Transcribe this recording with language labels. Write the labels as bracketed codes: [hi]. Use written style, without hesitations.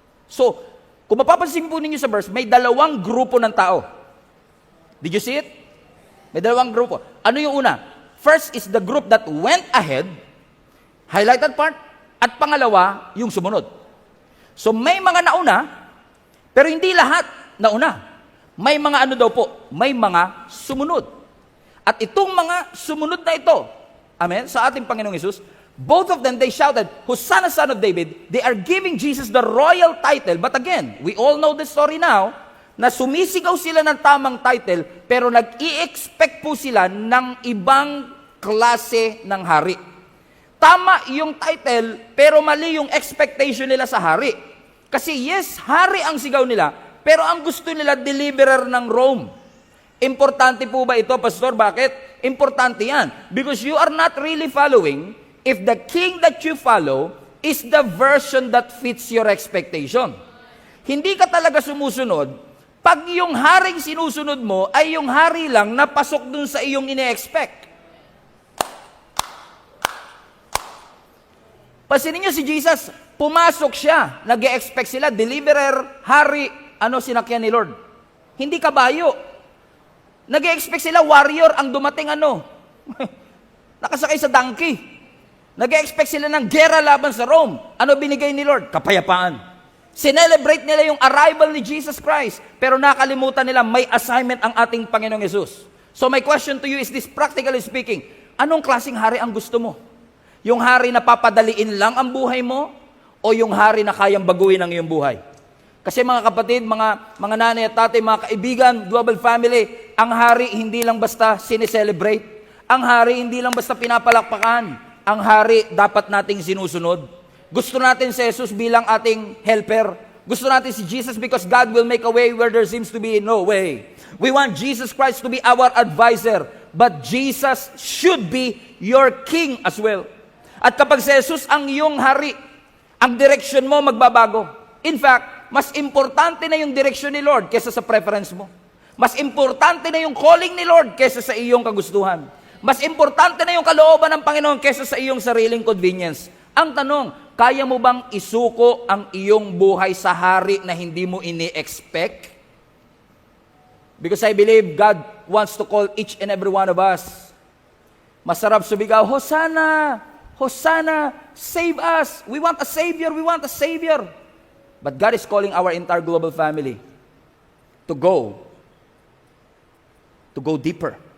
[tl] So, kung mapapansin po ninyo sa verse, may dalawang grupo ng tao. [en] Did you see it? [tl] May dalawang grupo. Ano yung una? [en] First is the group that went ahead, highlighted part, [tl] at pangalawa, yung sumunod. So may mga nauna, pero hindi lahat nauna. May mga ano daw po, may mga sumunod. At itong mga sumunod na ito, amen, sa ating Panginoong Hesus, [en] both of them, they shouted, Hosanna, Son of David. They are giving Jesus the royal title. But again, we all know the story now, [tl] na sumisigaw sila ng tamang title, pero nag-i-expect po sila ng ibang klase ng hari. Tama yung title, pero mali yung expectation nila sa hari. Kasi yes, hari ang sigaw nila, pero ang gusto nila, deliverer ng Rome. Importante po ba ito, Pastor? Bakit? Importante yan. [en] Because you are not really following if the king that you follow is the version that fits your expectation. [tl] Hindi ka talaga sumusunod pag yung haring sinusunod mo ay yung hari lang na pasok dun sa iyong ine-expect. Pansinin niyo si Jesus, pumasok siya, nag-e-expect sila, deliverer, hari, ano sinakyan ni Lord? Hindi kabayo. Nag-e-expect sila, warrior, ang dumating ano? Nakasakay sa donkey. Nag-e-expect sila ng gera laban sa Rome. Ano binigay ni Lord? Kapayapaan. Sinelebrate nila yung arrival ni Jesus Christ, pero nakalimutan nila may assignment ang ating Panginoong Hesus. [en] So my question to you is this, practically speaking, [tl] anong klaseng hari ang gusto mo? Yung hari na papadaliin lang ang buhay mo, o yung hari na kayang baguhin ang iyong buhay? Kasi mga kapatid, mga nanay at tatay, mga kaibigan, global family, ang hari hindi lang basta sineselebrate. Ang hari hindi lang basta pinapalakpakan. Ang hari dapat nating sinusunod. Gusto natin si Jesus bilang ating helper. Gusto natin si Jesus [en] because God will make a way where there seems to be no way. We want Jesus Christ to be our advisor, but Jesus should be your king as well. [tl] At kapag si Jesus ang iyong hari, ang direction mo magbabago. In fact, mas importante na yung direction ni Lord kaysa sa preference mo. Mas importante na yung calling ni Lord kaysa sa iyong kagustuhan. Mas importante na yung kalooban ng Panginoon kaysa sa iyong sariling convenience. Ang tanong, kaya mo bang isuko ang iyong buhay sa hari na hindi mo ini-expect? [en] Because I believe God wants to call each and every one of us. [tl] Masarap sumigaw, [en] Hosanna! Hosanna! Save us! We want a Savior! We want a Savior! But God is calling our entire global family to go deeper.